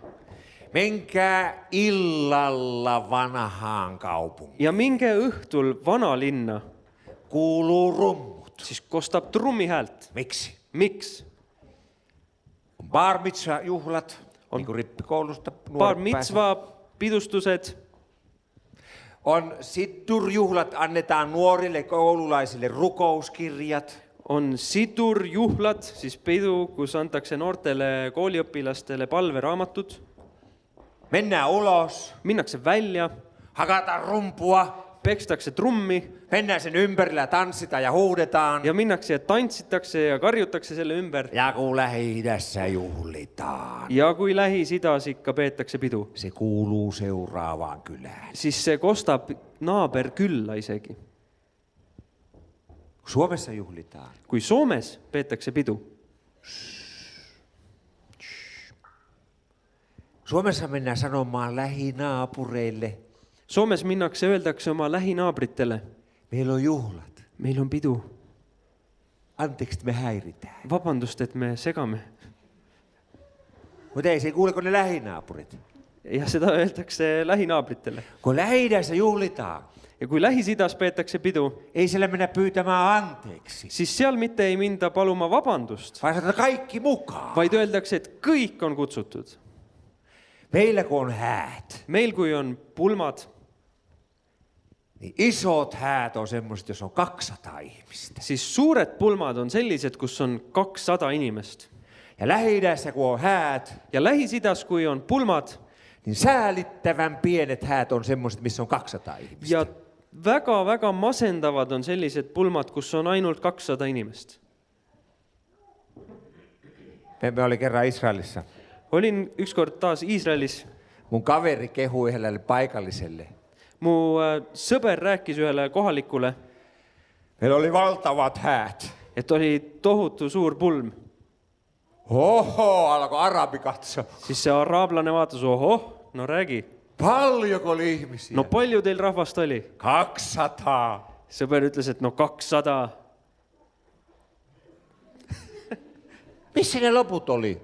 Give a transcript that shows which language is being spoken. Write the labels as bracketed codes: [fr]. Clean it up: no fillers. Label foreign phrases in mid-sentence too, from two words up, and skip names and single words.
[fi] Menkää illalla vanhaan kaupunkiin. [et] ja minge õhtul vanalinna, [fi] Kuuluu rummut. [et] siis kostab trummi häält. [fi] Miksi? [et] Miks? [fi] On bar mitzvah juhlat, niin kuin rippikoulusta [et] Bar [fi] nuoret pääsevät. [et] mitzva pidustused, [fi] On siddur-juhlat, annetaan nuorille koululaisille rukouskirjat. [et] on sidurjuhlad, siis pidu, kus antakse noortele kooliõpilastele palveraamatud. [fi] Mennään ulos, [et] Minnakse välja, [fi] hakataan rumpua, [et] pekstakse trummi [fi] mennään sen ympärillä, tanssitaan ja huudetaan. [et] ja minnakse ja tantsitakse ja karjutakse selle ümber. [fi] Ja kun Lähi-idässä juhlitaan, [et] Ja kui Lähis-Idas ikka peetakse pidu, [fi] se kuuluu seuraavaan kylään. [et] siis see kostab naaberkülla isegi. [fi] Suomessa juhlitaan. [et] Kui Soomes peetakse pidu, [fi] Suomessa mennään sanomaan lähinaapureille, [et] Soomes minnakse, öeldakse oma lähinaabritele, [fi] meillä on juhlat. [et] meil on pidu. [fi] Anteeksi, että me häiritään. [et] Vabandust, et me segame. [fi] Mutta ei se kuule, kun ne lähinaapurit. [et] Ja seda öeldakse lähinaabritele. [fi] Kun Lähi-idässä juhlitaan, [et] Ja kui Lähis-Idas peetakse pidu, [fi] ei siellä mennä pyytämään anteeksi, [et] siis seal mitte ei minda paluma vabandust, [fi] vaan sanotaan kaikki mukaan. [et] vaid öeldakse, et kõik on kutsutud. [fi] Meillä kun on häät, [et] Meil kui on pulmad, [fi] niin isot häät on semmoiset, jos on 200 ihmistä. [et] siis suured pulmad on sellised, kus on 200 inimest. [fi] Ja Lähi-idässä kun on häät, [et] Ja Lähis-Idas, kui on pulmad [fi] niin säälittävän pienet häät on semmoiset, missä on 200 ihmistä. [et] ja väga-väga masendavad on sellised pulmad, kus on ainult 200 inimest. [fi] Me oli kerran Israelissa. [et] Olin ükskord taas Iisraelis. [fi] Mun kaveri kehui yhdelle paikalliselle. [et] Mu sõber rääkis ühele kohalikule, [fi] Meillä oli valtavat häät. [et] et oli tohutu suur pulm. [fi] Oho, alkoi arabi katsoa. [et] Siis see araablane vaatas, ohoh, no räägi. [fi] Paljonko oli ihmisiä? [et] No palju teil rahvast oli? [fi] 200. [et] Sõber ütles, et no 200. [fi] Missä ne loput oli?